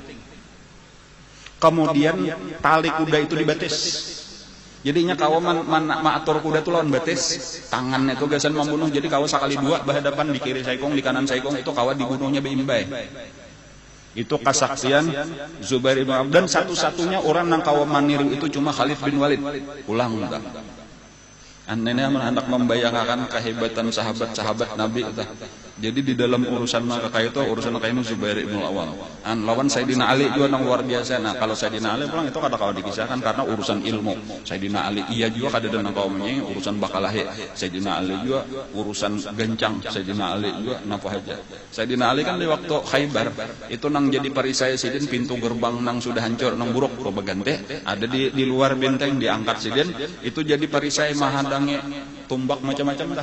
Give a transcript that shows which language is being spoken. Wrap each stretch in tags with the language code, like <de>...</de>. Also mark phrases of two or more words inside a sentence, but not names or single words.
<bjn>Kemudian tali kuda itu dibatis. Jadinya kawan maatur kuda itu lawan batis, tangannya itu gasan membunuh. Jadi kawan sekali 2 berhadapan, di kiri saikong, di kanan saikong, itu kawan dibunuhnya beimbai. Itu kesaksian Zubair ibn Awwam. Dan satu-satunya orang yang kawan maniru itu cuma Khalid bin Walid. Ulang entah. Anehnya hendak membayangkan kehebatan sahabat-sahabat Nabi entah. Jadi di dalam urusan mereka itu, urusan mereka ini Zubair ibn Awwam. Lawan Sayyidina Ali juga yang luar biasa. Nah kalau Sayyidina Ali pulang itu kada-kada dikisahkan karena urusan ilmu. Sayyidina Ali iya juga kada dengan kaumnya urusan bakalahi. Sayyidina Ali juga urusan gencang. Sayyidina Ali juga napa aja. Sayyidina Ali kan di waktu Khaybar itu nang jadi perisai sidin, pintu gerbang nang sudah hancur, nang buruk probagante ada di luar benteng diangkat sidin, itu jadi perisai mahadangi tumbak macam-macam dah.</bjn>